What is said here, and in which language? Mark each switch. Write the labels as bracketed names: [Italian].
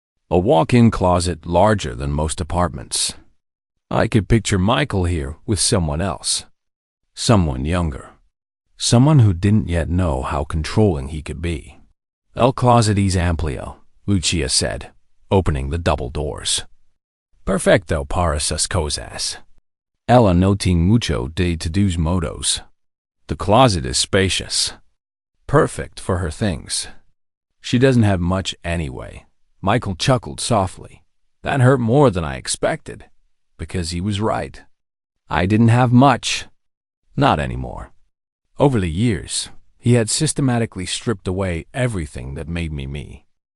[English] A walk-in closet larger than most apartments. I could picture Michael here with someone else. Someone younger. Someone who didn't yet know how controlling he could be. [Spanish] "El closet es amplio," [English] Lucia said, opening the double doors. [Spanish] "Perfecto para sus cosas. Ella no tiene mucho de todos modos." [English] The closet is spacious. Perfect for her things. She doesn't have much anyway. Michael chuckled softly. That hurt more than I expected, because he was right. I didn't have much. Not anymore. Over the years, he had systematically stripped away everything that made me me.